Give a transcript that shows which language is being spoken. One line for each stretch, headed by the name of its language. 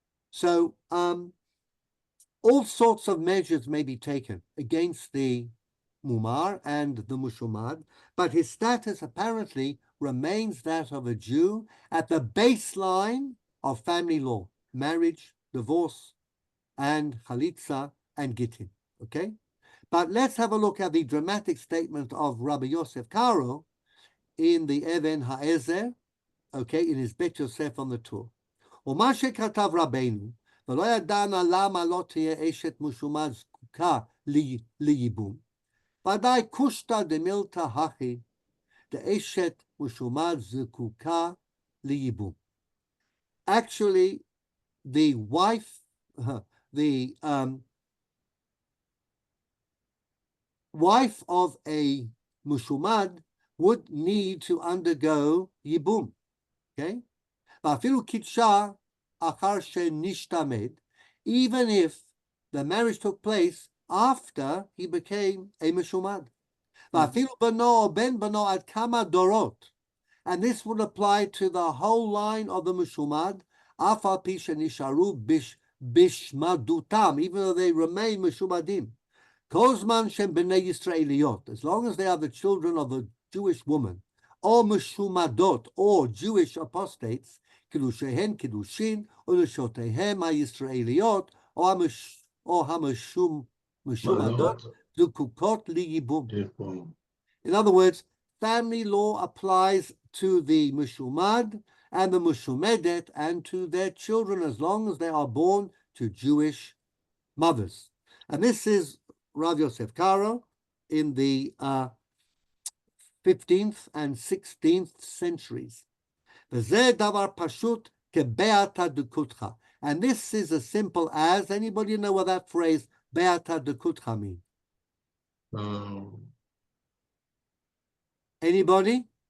English: So all sorts of measures may be taken against the mumar and the mushumad, but his status apparently remains that of a Jew at the baseline of family law, marriage, divorce, and chalitza and gittin. Okay? But let's have a look at the dramatic statement of Rabbi Yosef Karo in the Even Ha'ezer, okay, in his Bet Yosef on the tour.
Hebrew: ומה שכתב רבנו, ולא ידענה למה לא תהיה אשת משומד זקוקה לייבום. ודאי קושטא דמילתא הכי, דאשת משומד זקוקה לייבום.
English: Actually, the wife, the wife of a mushumad would need to undergo yibum. Okay?
Hebrew: ואפילו קידשה אחר שנשתמד,
English: even if the marriage took place after he became a mushumad.
Hebrew: ואפילו בנו או בן בנו עד כמה דורות.
English: And this would apply to the whole line of the mushumad,
Hebrew: אף על פי שנשארו בשמדותם,
English: even though they remain משומדים.
Hebrew: כל זמן שהם בני ישראליות,
English: as long as they are the children of a Jewish woman, or משומדות, or Jewish apostates,
Hebrew: קידושיהן קידושין, ונשותיהם הישראליות, או המשומדות, זקוקות לייבום.
English: In other words, family law applies to the mushumad and the mushumedet and to their children as long as they are born to Jewish mothers. And this is Rav Yosef Karo in the 15th and 16th centuries.
Hebrew: וזה דבר פשוט כבעתה דקותך.
English: And this is as simple as, anybody know what that phrase, בעתה דקותך means? Anybody?